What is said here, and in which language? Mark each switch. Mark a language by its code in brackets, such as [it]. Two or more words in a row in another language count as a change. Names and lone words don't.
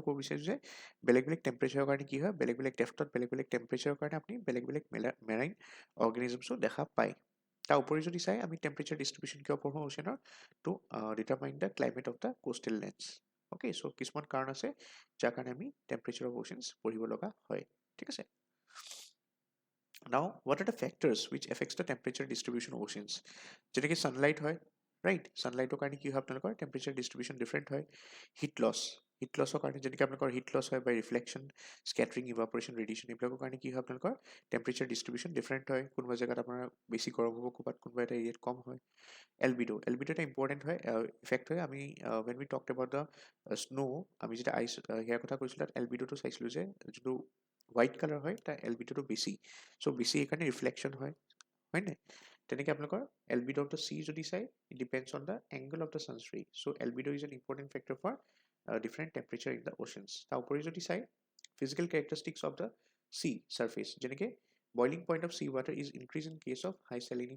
[as] ক'ব বিচাৰিছোঁ যে বেলেগ বেলেগ টেম্পাৰেচাৰৰ কাৰণে কি হয় বেলেগ বেলেগ ডেফ্টত বেলেগ বেলেগ টেম্পাৰেচাৰৰ কাৰণে আপুনি বেলেগ বেলেগ মেৰাইন অৰ্গেনিজমছো দেখা পায় তাৰ উপৰি যদি চাই আমি [en] temperature distribution [as] কিয় পঢ়োঁ অ'চেনৰ [en] to determine the climate of the coastal lands okay so' [as] কিছুমান কাৰণ আছে যাৰ কাৰণে আমি [en] temperature of oceans [as] পঢ়িব লগা হয় ঠিক আছে [en] Now, what are the factors which affects the temperature distribution of oceans? [as] যেনেকৈ sunlight হয়, right? Sunlightৰ কাৰণে কি হয় আপোনালোকৰ [en] temperature distribution different [as] হয়. [en] Heat loss. Heat loss [as] ৰ কাৰণে যেনেকৈ আপোনালোকৰ heat loss হয় [en] by reflection, scattering, evaporation, radiation [as] এইবিলাকৰ কাৰণে কি হয় আপোনালোকৰ [en] temperature distribution different [as] হয়. কোনোবা জেগাত আপোনাৰ বেছি গৰম হ'ব ক'ৰবাত কোনোবা এটা এৰিয়াত কম হয়. Albedo এটা important হয় effect হয় আমি [en] when we talked about the snow [as] আমি যেতিয়া ice ইয়াৰ কথা কৈছিলোঁ তাত albedo চাইছিলোঁ যে যোনটো হোৱাইট কালাৰ হয় তাৰ এলবিডোটো বেছি চ' বেছি এইকাৰণে ৰিফ্লেকশ্যন হয় হয়নে তেনেকৈ আপোনালোকৰ [en] albedo of the sea [as] যদি চাই [en] it depends on the angle of the sun's rays so albedo is an important factor for different temperature in the oceans [as] তাৰ উপৰি যদি চাই [en] physical characteristics of the sea surface like boiling point of sea water is increase in case of high salinity